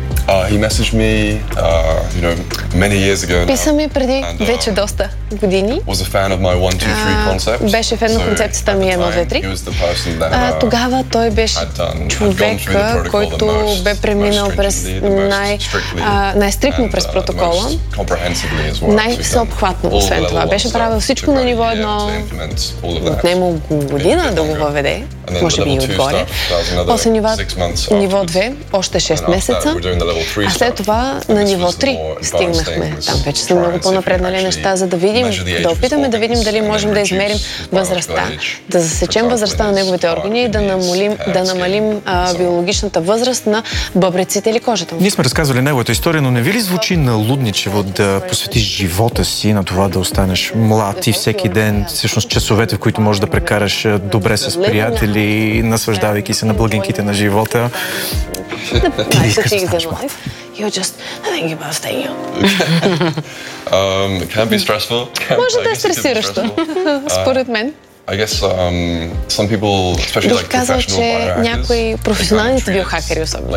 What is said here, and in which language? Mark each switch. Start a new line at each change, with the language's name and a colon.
English: He messaged me, you know, many years ago.
Bulgarian: Писа ми преди вече доста години.
English: Was a fan of my 1-2-3 concept.
Bulgarian: Беше фен на концепцията ми 1-2-3. Тогава той беше човека, който бе преминал през най-стриктно през протокола. Най-всеобхватно освен това. Беше правил всичко на ниво 1. Отнема година да го въведе. Може би и отгоре. После ниво 2, още 6 месеца. А след това на ниво 3 стигнахме. Там вече са много по-напреднали неща, за да видим, да опитаме да видим дали можем да измерим възрастта, да засечем възрастта на неговите органи и да намалим биологичната възраст на бъбреците или кожата му. Ние сме разказвали неговата история, но не ви ли звучи налудничево да посветиш живота си на това да останеш млад и всеки ден, всъщност часовете, в които можеш да прекараш добре с приятели, наслаждавайки се на благинките на живота? Ти искаш да станеш млад?
English: You're just thinking about staying young. It can be stressful.
Bulgarian: Може да е стресиращо, според мен.
English: I guess some people, especially like professional biohackers,
Bulgarian: бих казал, че някои професионалните биохакери особено,